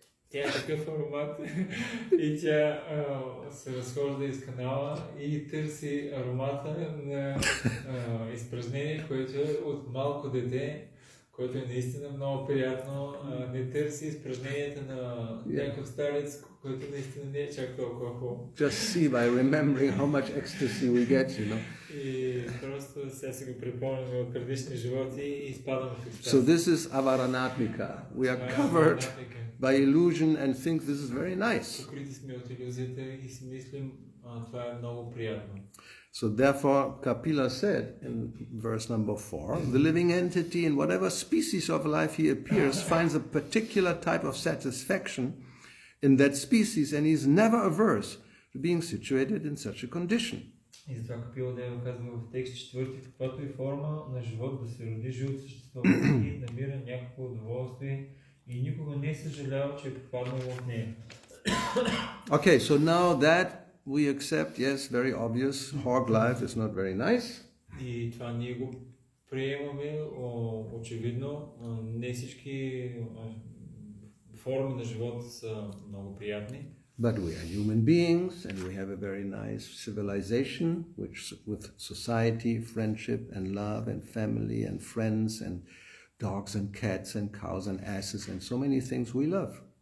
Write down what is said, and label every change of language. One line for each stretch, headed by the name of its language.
Bulgarian: Тя е такъв аромат и тя се разхожда из канала и търси аромата на изпразнение, което е от малко дете, което е наистина много приятно. Не търси изпражненията на някакъв старец, който наистина не е чак толкова хубаво.
English: Just see by remembering how much ecstasy we get,
Bulgarian: И просто сега си го припомняме от предишни животи и изпадаме в екстаз.
English: So this is avaranatmika. We are covered by illusion and think this is very nice.
Bulgarian: Покрити сме от илюзията и си мислим, това е много приятно.
English: So therefore, Kapila said in verse number 4, the living entity in whatever species of life he appears finds a particular type of satisfaction in that species and he is never averse to being situated in such a condition.
Bulgarian: И затова Капила Дева казва в текст 4, в каквато и форма на живот да се роди живото същество и намира някакво удоволствие и никога не съжалява, че е попаднал в нея.
English: Okay, so now that we accept, yes, very obvious, hog life is not very nice.
Bulgarian: И това ние го приемаме, очевидно, не всички форми на живота са много приятни.
English: But we are human beings and we have a very nice civilization which with society, friendship and love and family and friends and dogs and cats and cows and asses and so many things we love.